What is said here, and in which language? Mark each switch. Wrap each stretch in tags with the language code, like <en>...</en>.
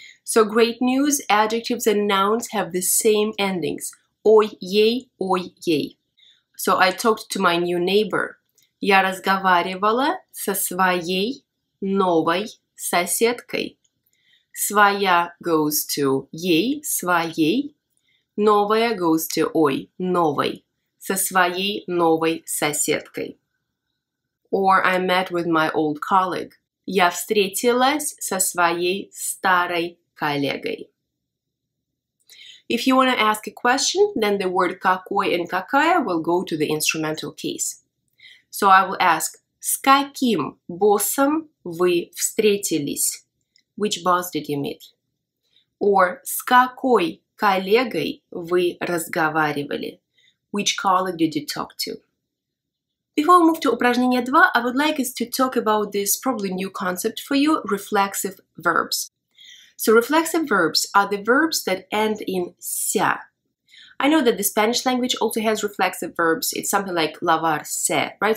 <en>So great news, adjectives and nouns have the same endings.</en> <ru>Ой, ей,</ru> <en>So I talked to my new neighbor.</en> <ru>Я разговаривала со своей новой соседкой. Своя</ru> <en>goes to</en> <ru>ей, своей. Новая</ru> <en>goes to</en> <ru>ой, новой. Со своей новой соседкой.</ru> <en>Or I met with my old colleague.</en> <ru>Я встретилась со своей старой коллегой.</ru> <en>If you want to ask a question, then the word какой and какая will go to the instrumental case. So I will ask,</en> <ru>с каким боссом вы встретились?</ru> <en>Which boss did you meet?</en> <ru>Or с какой коллегой вы разговаривали?</ru> <en>Which colleague did you talk to? Before we move to упражнение 2, I would like us to talk about this probably new concept for you, reflexive verbs. So reflexive verbs are the verbs that end in ся. I know that the Spanish language also has reflexive verbs. It's something like</en> <es>lavar se,</es> <en>right?</en>